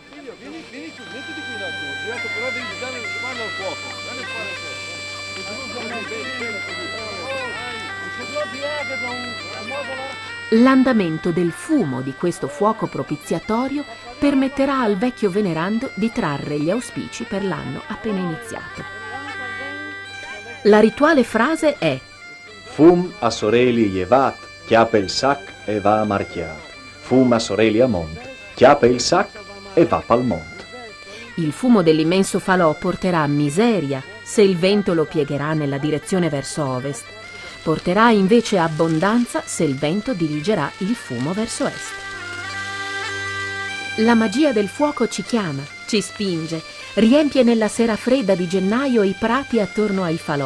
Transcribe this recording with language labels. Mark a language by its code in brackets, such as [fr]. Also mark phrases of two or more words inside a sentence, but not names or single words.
[it] L'andamento del fumo di questo fuoco propiziatorio permetterà al vecchio venerando di trarre gli auspici per l'anno appena iniziato. La rituale frase è: [fur] Fum a soreli jevat, chiappe il sac e va a marchiat. Fum a soreli a mont, chiappe il sac e va pal mont. [it] Il fumo dell'immenso falò porterà miseria se il vento lo piegherà nella direzione verso ovest. Porterà invece abbondanza se il vento dirigerà il fumo verso est. La magia del fuoco ci chiama, ci spinge, riempie nella sera fredda di gennaio i prati attorno ai falò.